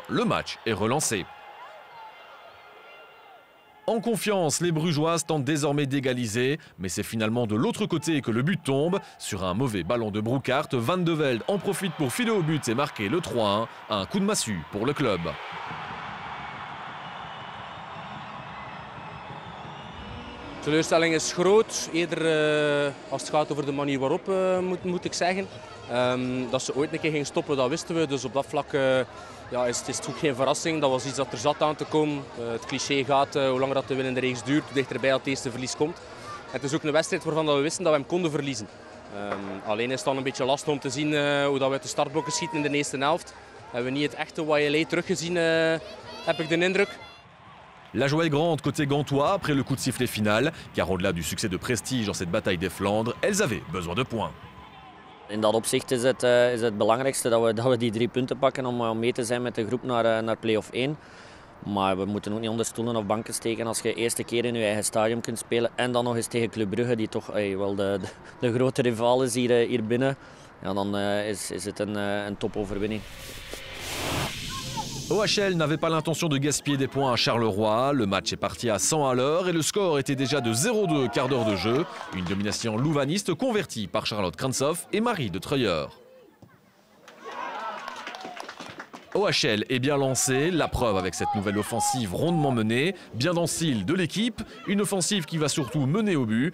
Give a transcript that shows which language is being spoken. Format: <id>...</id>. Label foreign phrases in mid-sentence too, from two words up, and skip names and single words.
<fr>Le match est relancé. En confiance, les Brugeoises tentent désormais d'égaliser, mais c'est finalement de l'autre côté que le but tombe. Sur un mauvais ballon de Broekhaert, Van de Velde en profite pour filer au but et marquer le 3-1. Un coup de massue pour le club.</fr> <nl>De teleurstelling is groot, eerder als het gaat over de manier waarop moet ik zeggen. Dat ze ooit een keer ging stoppen, dat wisten we. Dus op dat vlak is het ook geen verrassing. Dat was iets dat er zat aan te komen. Het cliché gaat, hoe langer dat de winnende reeks duurt, hoe dichterbij het eerste verlies komt. En het is ook een wedstrijd waarvan we wisten dat we hem konden verliezen. Alleen is het dan een beetje lastig om te zien hoe dat we uit de startblokken schieten in de eerste helft. Hebben we niet het echte Oyelé teruggezien, heb ik de indruk.</nl> <fr>La joie est grande côté gantois après le coup de sifflet final, car au-delà du succès de prestige dans cette bataille des Flandres, elles avaient besoin de points.</fr> <nl>In dat opzicht is het belangrijkste dat we die 3 punten pakken om mee te zijn met de groep naar play-off 1. Maar we moeten ook niet onder stoelen of banken steken als je de eerste keer in je eigen stadion kunt spelen en dan nog eens tegen Club Brugge, die toch wel de grote rival is hier binnen. Ja, dan is het een topoverwinning.</nl> <fr>OHL n'avait pas l'intention de gaspiller des points à Charleroi. Le match est parti à 100 à l'heure et le score était déjà de 0-2 quart d'heure de jeu. Une domination louvaniste convertie par Charlotte Krantzhoff et Marie de Treuer. OHL est bien lancé, la preuve avec cette nouvelle offensive rondement menée, bien dans le style de l'équipe, une offensive qui va surtout mener au but.</fr>